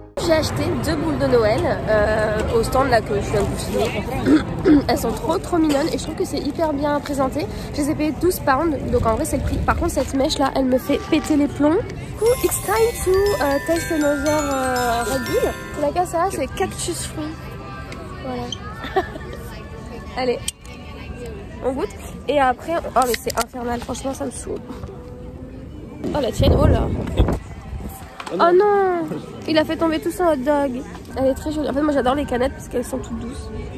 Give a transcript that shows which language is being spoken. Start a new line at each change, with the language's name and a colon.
French: acheté 2 boules de Noël au stand là que je viens de vous filmer. Elles sont trop mignonnes et je trouve que c'est hyper bien présenté. Je les ai payées 12 pounds, donc en vrai c'est le prix. Par contre cette mèche là, elle me fait péter les plombs.
English: It's time to taste another Red Bull.
French: C'est la casse là, c'est cactus fruit. Voilà. Allez, on goûte. Et après, oh mais c'est infernal, franchement ça me saoule. Oh la tienne, oh là. Oh non, il a fait tomber tout son hot dog. Elle est très jolie. En fait moi j'adore les canettes parce qu'elles sont toutes douces.